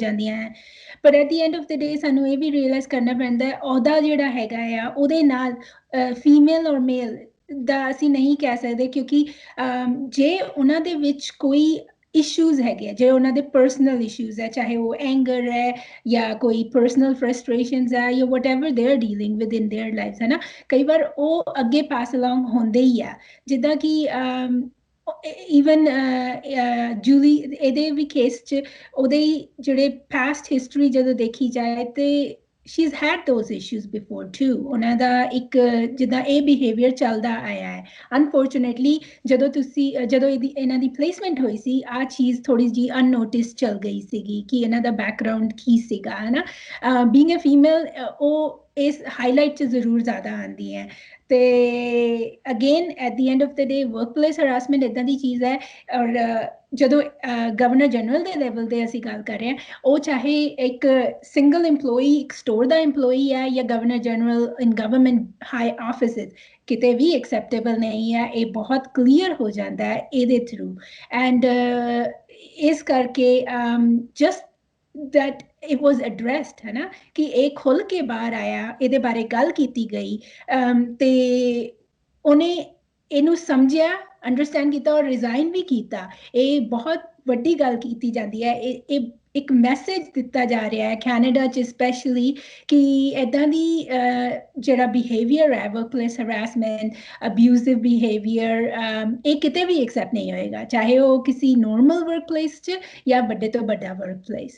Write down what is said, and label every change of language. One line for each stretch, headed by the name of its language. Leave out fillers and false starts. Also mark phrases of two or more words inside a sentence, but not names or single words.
Punjabi: ਜਾਂਦੀਆਂ ਹੈ, ਪਰ
English: at the end of the day
Punjabi: ਸਾਨੂੰ ਇਹ ਵੀ ਰੀਅਲਾਈਜ਼ ਕਰਨਾ ਪੈਂਦਾ ਹੈ ਅਹੁਦਾ ਜਿਹੜਾ ਹੈਗਾ ਆ ਉਹਦੇ ਨਾਲ ਫੀਮੇਲ ਔਰ ਮੇਲ ਦਾ ਅਸੀਂ ਨਹੀਂ ਕਹਿ ਸਕਦੇ, ਕਿਉਂਕਿ ਜੇ ਉਹਨਾਂ ਦੇ ਵਿੱਚ ਕੋਈ ਇਸ਼ੂਜ਼ ਹੈਗੇ ਆ, ਜੇ ਉਹਨਾਂ ਦੇ
English: personal issues
Punjabi: ਹੈ, ਚਾਹੇ ਉਹ ਐਂਗਰ ਹੈ ਜਾਂ ਕੋਈ
English: personal frustrations
Punjabi: ਹੈ ਜਾਂ
English: whatever they are dealing with in their life,
Punjabi: ਹੈ ਨਾ, ਕਈ ਵਾਰ ਉਹ ਅੱਗੇ
English: pass along
Punjabi: ਹੁੰਦੇ ਹੀ ਆ। ਜਿੱਦਾਂ ਕਿ ਈਵਨ ਜੂਲੀ ਇਹਦੇ ਵੀ ਕੇਸ 'ਚ ਉਹਦੇ ਜਿਹੜੇ
English: past history
Punjabi: ਜਦੋਂ ਦੇਖੀ ਜਾਏ ਤੇ
English: she's had those issues before too,
Punjabi: ਉਹਨਾਂ ਦਾ ਇੱਕ ਜਿੱਦਾਂ ਇਹ ਬਿਹੇਵੀਅਰ ਚੱਲਦਾ ਆਇਆ ਹੈ। ਅਨਫੋਰਚੂਨੇਟਲੀ ਜਦੋਂ ਇਹਨਾਂ ਦੀ ਪਲੇਸਮੈਂਟ ਹੋਈ ਸੀ ਆਹ ਚੀਜ਼ ਥੋੜੀ ਜਿਹੀ ਅਨਨੋਟਿਸ ਚੱਲ ਗਈ ਸੀਗੀ ਕਿ ਇਹਨਾਂ ਦਾ ਬੈਕਗਰਾਉਂਡ ਕੀ ਸੀਗਾ, ਹੈ ਨਾ।
English: being a female
Punjabi: ਉਹ ਇਸ ਹਾਈਲਾਈਟ 'ਚ ਜ਼ਰੂਰ ਜ਼ਿਆਦਾ ਆਉਂਦੀ ਹੈ। ਤੇ
English: again at the end of the day workplace harassment
Punjabi: ਇੱਦਾਂ ਦੀ ਚੀਜ਼ ਹੈ, ਔਰ ਜਦੋਂ ਗਵਰਨਰ ਜਨਰਲ ਦੇ ਲੈਵਲ ਤੇ ਅਸੀਂ ਗੱਲ ਕਰ ਰਹੇ ਹਾਂ, ਉਹ ਚਾਹੇ ਇੱਕ
English: single employee
Punjabi: ਇੱਕ ਸਟੋਰ ਦਾ EMPLOYEE ਹੈ ਜਾਂ
English: Governor General in government high offices,
Punjabi: ਕਿਤੇ ਵੀ ਐਕਸੈਪਟੇਬਲ ਨਹੀਂ ਹੈ। ਇਹ ਬਹੁਤ ਕਲੀਅਰ ਹੋ ਜਾਂਦਾ ਹੈ ਇਹਦੇ ਥਰੂ। ਐਂਡ ਇਸ ਕਰਕੇ
English: just that it was addressed,
Hindi: है ना, कि एक खुल के बाहर आया,
Punjabi: ਇਹਦੇ ਬਾਰੇ ਗੱਲ ਕੀਤੀ ਗਈ ਤੇ ਉਹਨੇ ਇਹਨੂੰ ਸਮਝਿਆ, ਅੰਡਰਸਟੈਂਡ ਕੀਤਾ ਔਰ ਰਿਜ਼ਾਈਨ ਵੀ ਕੀਤਾ। ਇਹ ਬਹੁਤ ਵੱਡੀ ਗੱਲ ਕੀਤੀ ਜਾਂਦੀ ਹੈ। ਇਹ ਇੱਕ ਮੈਸੇਜ ਦਿੱਤਾ ਜਾ ਰਿਹਾ ਹੈ ਕੈਨੇਡਾ 'ਚ ਸਪੈਸ਼ਲੀ ਕਿ ਇੱਦਾਂ ਦੀ ਜਿਹੜਾ ਬਿਹੇਵੀਅਰ ਹੈ
English: workplace harassment, abusive behaviour,
Punjabi: ਇਹ ਕਿਤੇ ਵੀ ਐਕਸੈਪਟ ਨਹੀਂ ਹੋਏਗਾ, ਚਾਹੇ ਉਹ ਕਿਸੇ
English: normal workplace
Punjabi: 'ਚ ਜਾਂ ਵੱਡੇ ਤੋਂ ਵੱਡਾ ਵਰਕਪਲੇਸ।